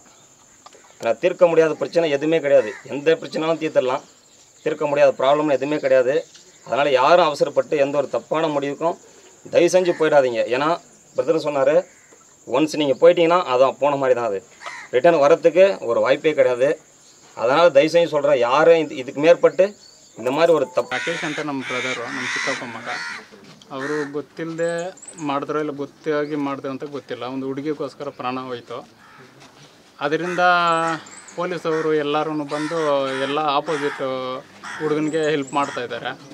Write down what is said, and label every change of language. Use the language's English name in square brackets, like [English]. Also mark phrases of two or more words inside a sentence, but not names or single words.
[Tamil] ஏன்னா தீர்க்க முடியாத பிரச்சனை எதுவுமே கிடையாது. எந்த பிரச்சனையும் தீர்த்துடலாம், தீர்க்க முடியாத ப்ராப்ளம்னு எதுவுமே கிடையாது. அதனால் யாரும் அவசரப்பட்டு எந்த ஒரு தப்பான முடிவுக்கும் தயவு செஞ்சு போயிடாதீங்க. ஏன்னா பிரதர் சொன்னார், ஒன்ஸ் நீங்கள் போயிட்டீங்கன்னா அதான் போன மாதிரி தான், அது ரிட்டர்ன் வரத்துக்கு ஒரு வாய்ப்பே கிடையாது. அதனால் தயவு செஞ்சு சொல்கிறேன், யாரும் இதுக்கு மேற்பட்டு இந்த மாதிரி ஒரு ತಪ್ಪು. [Kannada] ರಾಕೇಶ್ ಅಂತ ನಮ್ಮ ಬ್ರದರು, ನಮ್ಮ ಚಿಕ್ಕಪ್ಪ ಮಗ, ಅವರು ಗೊತ್ತಿಲ್ಲದೆ ಮಾಡಿದ್ರೋ ಇಲ್ಲ ಗೊತ್ತಾಗಿ ಮಾಡಿದ್ರು ಅಂತ ಗೊತ್ತಿಲ್ಲ, ಒಂದು ಹುಡುಗಿಗೋಸ್ಕರ ಪ್ರಾಣ ಹೋಯಿತು. ಅದರಿಂದ ಪೊಲೀಸವರು ಎಲ್ಲರೂ ಬಂದು ಎಲ್ಲ ಆಪೋಸಿಟ್ ಹುಡುಗನಿಗೆ ಹೆಲ್ಪ್ ಮಾಡ್ತಾ ಇದ್ದಾರೆ.